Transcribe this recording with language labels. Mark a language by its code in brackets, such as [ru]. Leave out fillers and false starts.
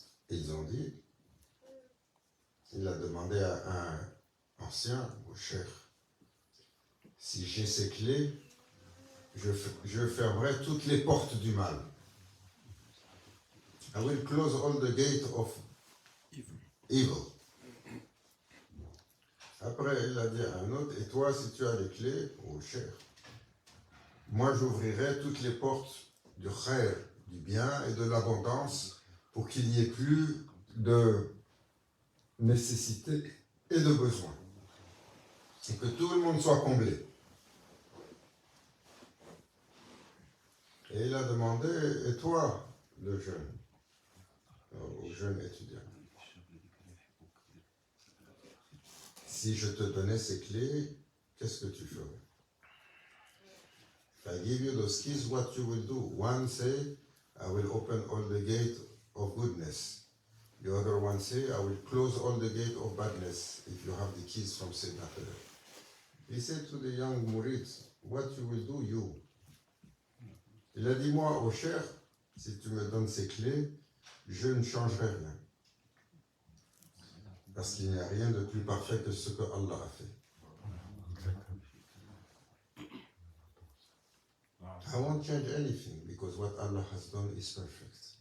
[fr] Ils ont dit, il a demandé à un ancien, au cheikh, si j'ai ces clés, je fermerai toutes les portes du mal. [en] I will close all the gates of evil. [fr] Après, il a dit à un autre, et toi, si tu as les clés, au cheikh, moi j'ouvrirai toutes les portes du khair, du bien et de l'abondance pour qu'il n'y ait plus de nécessité et de besoin. Et que tout le monde soit comblé. Et il a demandé, et toi, le jeune, au jeune étudiant, si je te donnais ces clés, qu'est-ce que tu ferais? [en] If I give you those keys, what you will do? One say, I will open all the gate of goodness. The other one say, I will close all the gate of badness if you have the keys from Sayyidina Khidr. He said to the young Murids, what you will do, you. [fr] Il a dit, moi, au cher, si tu me donnes ces clés, je ne changerai rien. Parce qu'il n'y a rien de plus parfait que ce que Allah a fait. [en] I won't change anything because what Allah has done is perfect.